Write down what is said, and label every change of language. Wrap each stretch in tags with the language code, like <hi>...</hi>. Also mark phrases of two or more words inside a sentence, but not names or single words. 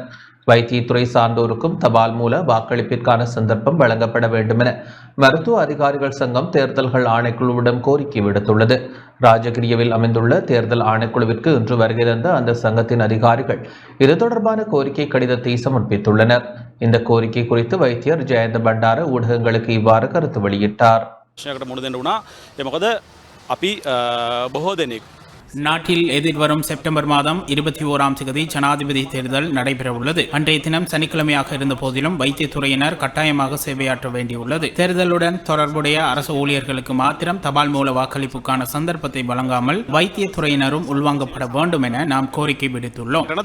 <ta>வைத்தியத்துறை சார்ந்தோருக்கும் தபால் மூல வாக்களிப்பிற்கான சந்தர்ப்பம் வழங்கப்பட வேண்டும் என மருத்துவ அதிகாரிகள் சங்கம் தேர்தல்கள் ஆணைக்குழுவிடம் கோரிக்கை விடுத்துள்ளது. ராஜகிரியவில் அமைந்துள்ள தேர்தல் ஆணைக்குழுவிற்கு இன்று வருகை தந்த அந்த சங்கத்தின் அதிகாரிகள் இது தொடர்பான கோரிக்கை கடிதத்தை சமர்ப்பித்துள்ளனர். இந்த கோரிக்கை குறித்து வைத்தியர் ஜெயந்த பண்டார ஊடகங்களுக்கு இவ்வாறு கருத்து வெளியிட்டார்.</ta> <si>අපි බොහෝ දෙනෙක්</si> <ta>நாட்டில் எதிர்வரும் செப்டம்பர் மாதம் 21ஆம் தேதி ஜனாதிபதி தேர்தல் நடைபெறவுள்ளது. அன்றைய தினம் சனிக்கிழமையாக இருந்த போதிலும் வைத்தியத்துறையினர் கட்டாயமாக சேவையாற்ற வேண்டியுள்ளது. தேர்தலுடன் தொடர்புடைய அரசு ஊழியர்களுக்கு மாத்திரம் தபால் மூல வாக்களிப்புக்கான சந்தர்ப்பத்தை வழங்காமல் வைத்தியத்துறையினரும் உள்வாங்கப்பட வேண்டும் என நாம் கோரிக்கை விடுத்துள்ளோம்.</ta>